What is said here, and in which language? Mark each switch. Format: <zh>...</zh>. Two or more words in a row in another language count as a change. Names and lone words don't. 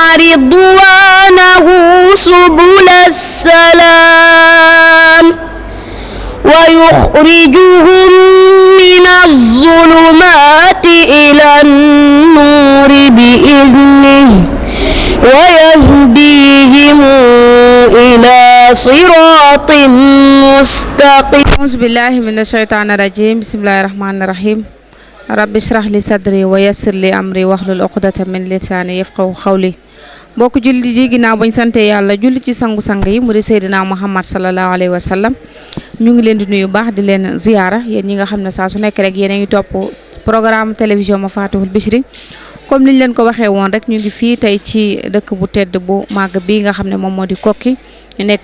<ar>ورضوانه سبل السلام ويخرجهم من الظلمات إلى النور بإذنه ويهديهم إلى صراط مستقيم. أعوذ بالله من الشيطان الرجيم. بسم الله الرحمن الرحيم. رب اشرح لي صدري ويسر لي أمري واحلل عقدة من لساني يفقهوا قولي.</ar> <wo>mbokk julli ji ginnaaw bañ sante yàlla julli ci sangu-sang yi mu di Seydina Muhammad</wo> <ar>صلى الله عليه وسلم</ar> <wo>ñu ngi leen di nuyu baax di leen ziyaara yéen ñi nga xam ne saa su nekk rek yéen a ngi topp</wo> <fr>programme télévision</fr> <wo>Mafatihul Bichri comme niñ leen ko waxee woon rek ñu ngi fii tey ci dëkk bu tedd bu màgg bi nga xam ne moom moo di Koki ñu nekk</wo>